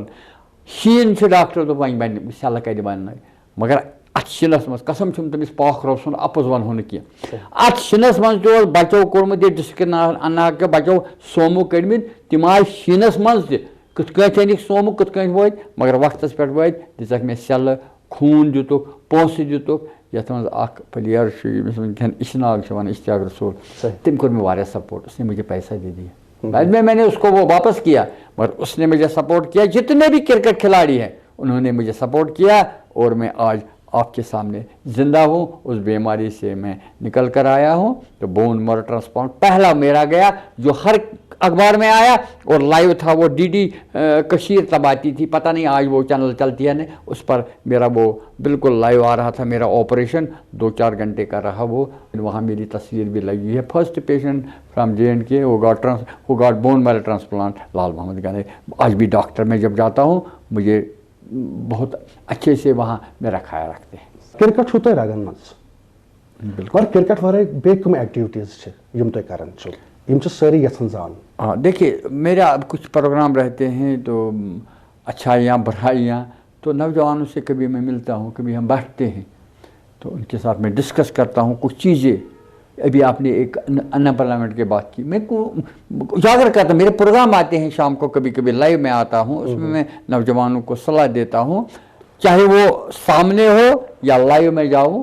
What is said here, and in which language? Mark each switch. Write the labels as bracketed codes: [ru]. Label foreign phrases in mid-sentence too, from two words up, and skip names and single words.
[ks] شیٖن چھُ, ڈاکٹر دوٚپ وۄنۍ بنہِ سیلہٕ کتہِ بننٲے, مگر اتھ شِنس منٛز قسم چھُم تٔمِس پاک رۄب سُنٛد اپُز ونہو نہٕ کینٛہہ, اتھ شِنس منٛز تہِ اوس بچو کوٚرمُت یہِ ڈسٹرک اننت کیو بچو سومو کٔڑمٕتۍ, تِم آے شیٖنس منٛز تہِ, کِتھ کٲٹھۍ أنِکھ سومو, کِتھ کٲٹھۍ وٲتۍ, مگر وقتس پٮ۪ٹھ وٲتۍ, دِژکھ مےٚ سیلہٕ, خوٗن دِتُکھ, پونٛسہٕ دِتُکھ. یتھ منٛز اکھ پٕلیر چھُ ییٚمِس وٕنکٮ۪ن اشناگ چھِ ونان, اشتیاق رسول, تٔمۍ کوٚر مےٚ واریاہ سپورٹ. [ur] اس نے مجھے پیسہ دے دیا, بعد میں نے اس کو وہ واپس کیا, مگر اس نے مجھے سپورٹ کیا. جتنے بھی کرکٹ کھلاڑی ہیں انہوں نے مجھے سپورٹ کیا, اور میں آج آپ کے سامنے زندہ ہوں. اس بیماری سے میں نکل کر آیا ہوں. تو [en] bone marrow transplant [ur] پہلا میرا گیا, جو ہر اخبار میں آیا, اور لائیو تھا وہ DD کشیر تب آتی تھی, پتہ نہیں آج وہ چینل چلتی ہے نہیں, اس پر میرا وہ بالکل لائیو آ رہا تھا. میرا آپریشن 2-4 گھنٹے کا رہا وہ, وہاں میری تصویر بھی لگی ہے. [en] first patient from J&K who got bone marrow transplant, [ur] لال محمد گانے. آج بھی ڈاکٹر میں جب جاتا ہوں مجھے بہت اچھے سے وہاں میرا خیال رکھتے ہیں. [ks] کرکٹ چھُو تۄہہِ رگن منٛز, مگر کرکٹ ورٲے بیٚیہِ کٕم ایکٹیویٹیٖز چھِ یِم تُہۍ کران چھِو, یِم چھِ سٲری یژھان زانُن؟ [ur] ہاں دیکھیے, میرا اب کچھ پروگرام رہتے ہیں تو اچھائیاں برائیاں, تو نوجوانوں سے کبھی میں ملتا ہوں, کبھی ہم بیٹھتے ہیں تو ان کے ساتھ میں ڈسکس کرتا ہوں کچھ چیزیں. ابھی آپ نے ایک انپلائمنٹ کی بات کی, میں کو اجاگر کرتا ہوں, میرے پروگرام آتے ہیں شام کو, کبھی کبھی لائیو میں آتا ہوں, اس میں نوجوانوں کو صلاح دیتا ہوں, چاہے وہ سامنے ہو یا لائیو میں جاؤں.